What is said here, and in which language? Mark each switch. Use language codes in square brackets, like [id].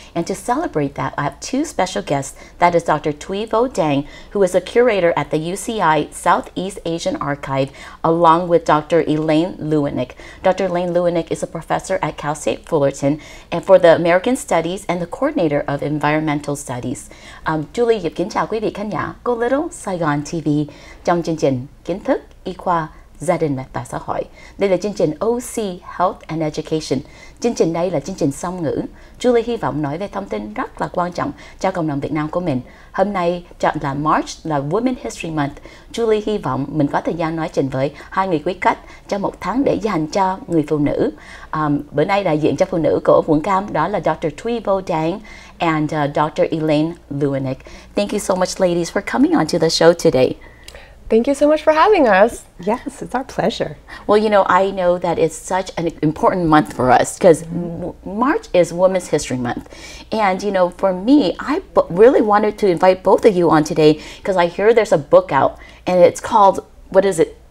[en] And to celebrate that, I have two special guests. That is Dr. Thuy Vo Dang, who is a curator at the UCI Southeast Asian Archive, along with Dr. Elaine Lewinick. Dr. Elaine Lewinick is a professor at Cal State Fullerton and for the American Studies and the coordinator of Environmental Studies. [vi] Julie Yip kính chào quý vị khán giả của Little Saigon TV trong chương trình Kiến Thức Y Khoa, Gia Đình và Xã hội. Đây là chương trình OC Health and Education. Chương trình đây là chương trình song ngữ. Julie hy vọng nói về thông tin rất là quan trọng cho cộng đồng Việt Nam của mình. Hôm nay chọn là March, là Women's History Month. Julie hy vọng mình có thời gian nói chuyện với hai người quý khách cho một tháng để dành cho người phụ nữ. Bữa nay đại diện cho phụ nữ của quận Cam đó là Dr. [en] Thuy Vo Dang and Dr. Elaine Lewinick. Thank you so much, ladies, for coming on to the show today. Thank you so much for having us. Yes, it's our pleasure. Well, you know, I know that it's such an important month for us because March is Women's History Month. And, you know, for me, I really wanted to invite both of you on today because I hear there's a book out and it's called, what is it?